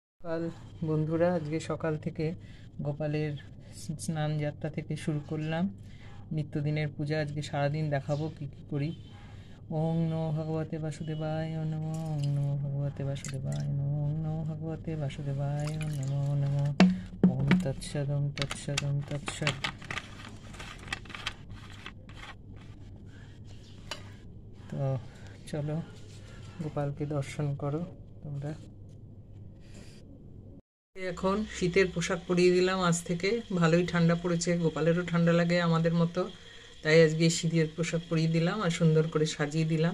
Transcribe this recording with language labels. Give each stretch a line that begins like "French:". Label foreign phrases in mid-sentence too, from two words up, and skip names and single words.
Bangla: সকাল বন্ধুরা, আজকে সকাল থেকে গোপালের স্নান যাত্রা থেকে শুরু করলাম। নিত্যদিনের পূজা আজকে সারাদিন দেখাবো কী কী করি।
Sanskrit: ওং নমো ভগবতে বাসুদেবায় নমো, ওং নমো ভগবতে বাসুদেবায় নমো, ওং নমো ভগবতে বাসুদেবায় নমো নমো। ওম তৎসৎ, ওম তৎসৎ, ওম তৎসৎ।
Bangla: তো চলো গোপালকে দর্শন করো তোমরা। এখন শীতের পোশাক পরিয়ে দিলাম। আজ থেকে ভালোই ঠান্ডা পড়েছে, গোপালেরও ঠান্ডা লাগে আমাদের মতো, তাই আজকে শীতের পোশাক পরিয়ে দিলাম আর সুন্দর করে সাজিয়ে দিলাম।